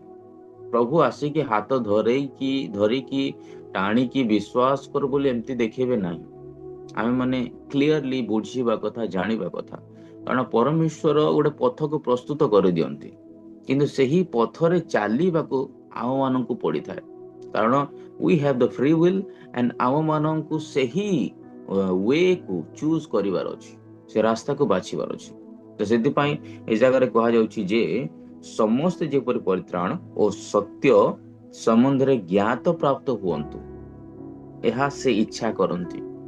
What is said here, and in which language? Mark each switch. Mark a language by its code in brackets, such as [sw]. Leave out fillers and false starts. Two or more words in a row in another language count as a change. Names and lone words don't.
[or] ପ୍ରଭୁ ଆସିକି ହାତ ଧରିକି ଟାଣିକି ବିଶ୍ୱାସ କରୁ ବୋଲି ଏମିତି ଦେଖେଇବେ ନାହିଁ। ଆମେ ମାନେ କ୍ଲିୟରଲି ବୁଝିବା କଥା, ଜାଣିବା କଥା। କାରଣ ପରମେଶ୍ୱର ଗୋଟେ ପଥକୁ ପ୍ରସ୍ତୁତ କରିଦିଅନ୍ତି, କିନ୍ତୁ ସେହି ପଥରେ ଚାଲିବାକୁ ଆମମାନଙ୍କୁ ପଡିଥାଏ। କାରଣ [en] we have the free will and [or] ଆମମାନଙ୍କୁ ସେହି ୱେକୁ ଚୁଜ୍ କରିବାର ଅଛି, ସେ ରାସ୍ତାକୁ ବାଛିବାର ଅଛି। ତ ସେଥିପାଇଁ ଏ ଜାଗାରେ କୁହାଯାଉଛି ଯେ ସମସ୍ତେ ଯେପରି ପରିତ୍ରାଣ ଓ ସତ୍ୟ ସମ୍ବନ୍ଧରେ ଜ୍ଞାତ ପ୍ରାପ୍ତ ହୁଅନ୍ତୁ, ଏହା ସେ ଇଚ୍ଛା କରନ୍ତି।